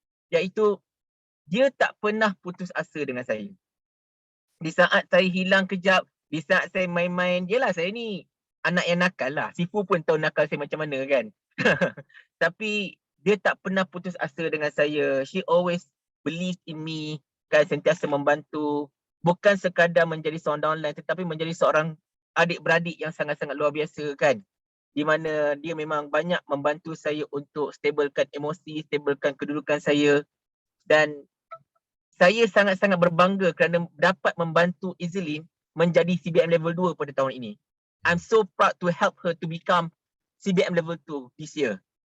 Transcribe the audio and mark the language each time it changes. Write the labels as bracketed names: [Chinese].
[Malay] Iaitu, dia tak pernah putus asa dengan saya. Di saat saya hilang kejap, di saat saya main-main, yelah saya ni anak yang nakal lah. Sifu pun tahu nakal saya macam mana kan. Tapi dia tak pernah putus asa dengan saya. [English] She always believe in me, kan, [Malay] sentiasa membantu. Bukan sekadar menjadi seorang downline tetapi menjadi seorang adik-beradik yang sangat-sangat luar biasa kan. Di mana dia memang banyak membantu saya untuk stabilkan emosi, stabilkan kedudukan saya. Dan saya sangat-sangat berbangga kerana dapat membantu Izlin menjadi CBM level 2 pada tahun ini. [English] I'm so proud to help her to become CBM level 2 this year.